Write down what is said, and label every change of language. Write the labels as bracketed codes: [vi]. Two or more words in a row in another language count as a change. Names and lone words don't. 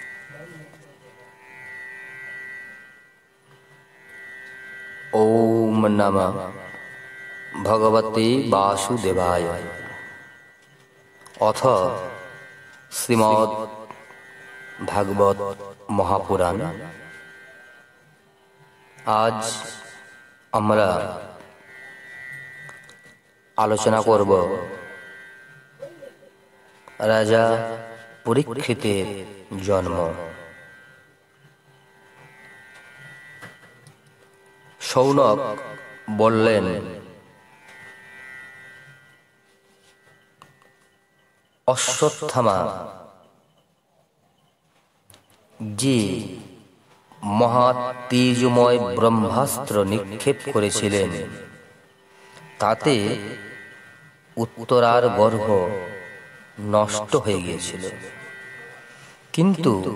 [sa] ओम नमः भगवते वासुदेवाय। अथ श्रीमद् भागवत महापुराण। [bn] आज আমরা আলোচনা করব রাজা পরীক্ষিতের জন্ম। শৌনক বললেন, অশ্বত্থামা যে মহা তেজময় ব্রহ্মাস্ত্র নিক্ষেপ করেছিলেন তাতে উত্তরার গর্ভ নষ্ট হয়ে গিয়েছিল, কিন্তু